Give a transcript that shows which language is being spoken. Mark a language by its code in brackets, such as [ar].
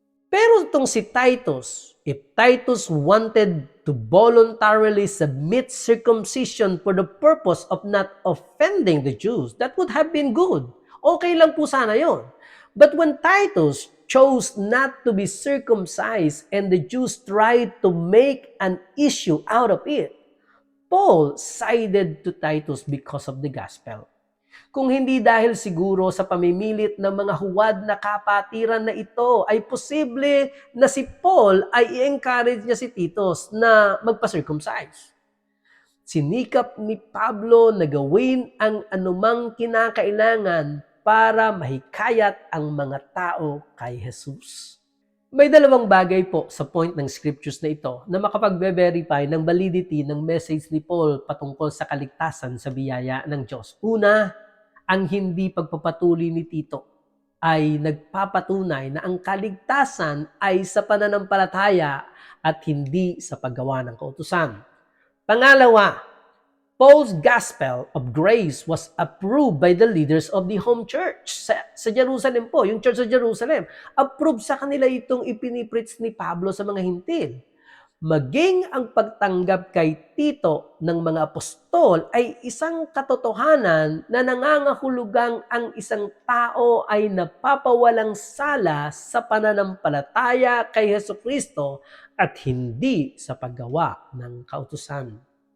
[tl] Pero itong si [en] Titus, if Titus wanted to voluntarily submit circumcision for the purpose of not offending the Jews, that would have been good. [tl] Okay lang po sana yon. [en] But when Titus chose not to be circumcised and the Jews tried to make an issue out of it, Paul sided to Titus because of the gospel. [tl] Kung hindi dahil siguro sa pamimilit ng mga huwad na kapatiran na ito, ay posible na si Paul ay i-encourage niya si Titus na magpa-circumcise. Sinikap ni Pablo na gawin ang anumang kinakailangan para mahikayat ang mga tao kay Jesus. May dalawang bagay po sa point ng scriptures na ito na makapagbe-verify ng validity ng message ni Paul patungkol sa kaligtasan sa biyaya ng Diyos. Una, ang hindi pagpapatuli ni Tito ay nagpapatunay na ang kaligtasan ay sa pananampalataya at hindi sa paggawa ng kautusan. [en] Pangalawa, Paul's gospel of grace was approved by the leaders of the home church [tl] sa Jerusalem po, yung church sa Jerusalem. Approved sa kanila itong ipinipreach ni Pablo sa mga hintil. Maging ang pagtanggap kay Tito ng mga apostol ay isang katotohanan na nangangahulugang ang isang tao ay napapawalang sala sa pananampalataya kay Jesucristo at hindi sa paggawa ng kautusan.